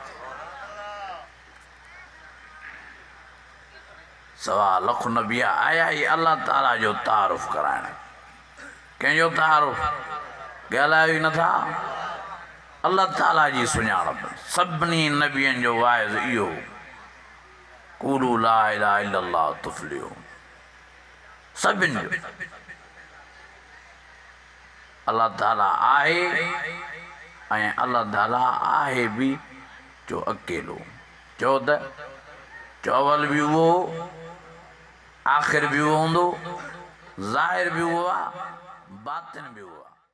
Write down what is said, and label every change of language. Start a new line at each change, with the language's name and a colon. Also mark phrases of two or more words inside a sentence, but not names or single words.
Sindhi: 1.25 लख नबी आया ई
Arabic: الله تعالى
Sindhi: जो तारुफ़ कराइण। कंहिंजो तारुफ़ ॻाल्हायो ई नथा।
Arabic: الله تعالى
Sindhi: जी सुञाणप। सभिनी नबियनि जो वाइज़ इहो,
Arabic: قولوا لا إله إلا الله تفلحوا.
Sindhi: सभिनि जो
Arabic: الله تعالى
Sindhi: आहे ऐं
Arabic: الله تعالى
Sindhi: आहे बि जो अकेलो। चओ त चौवल बि उहो, आख़िर बि उहो हूंदो, ज़ाहिर बि उहो आहे, बातिन बि उहो आहे।